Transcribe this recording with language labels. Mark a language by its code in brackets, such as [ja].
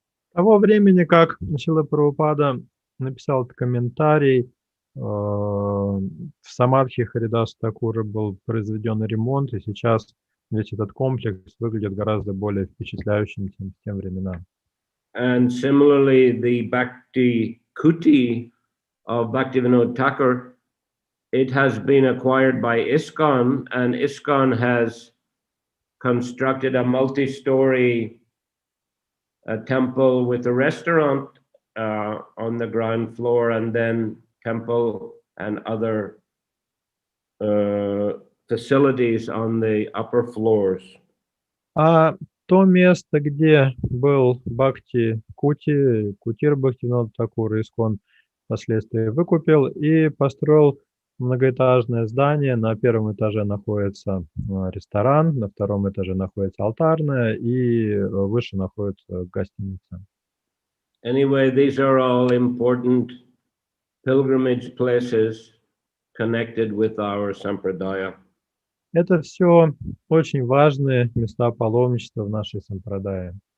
[ru] С того времени, как Шрила Прабхупада написал этот комментарий, в самадхи Харидаса Такура был произведен ремонт, и сейчас весь этот комплекс выглядит гораздо более впечатляющим, чем в те времена. [en] And similarly, the Bhakti Kuti of Bhaktivinoda Thakur, it has been acquired by ISKCON, and ISKCON has constructed a multi-story temple with a restaurant on the ground floor, and then temple and other facilities on the upper floors. [ru] А то место, где был Бхакти Кутир Бхактивинода Такура, ISKCON впоследствии выкупил и построил многоэтажное здание. На первом этаже находится ресторан, на втором этаже находится алтарная, и выше находится гостиница. [en] Anyway, these are all important pilgrimage places connected with our sampradaya. [ru] Это все очень важные места паломничества в нашей сампрадае.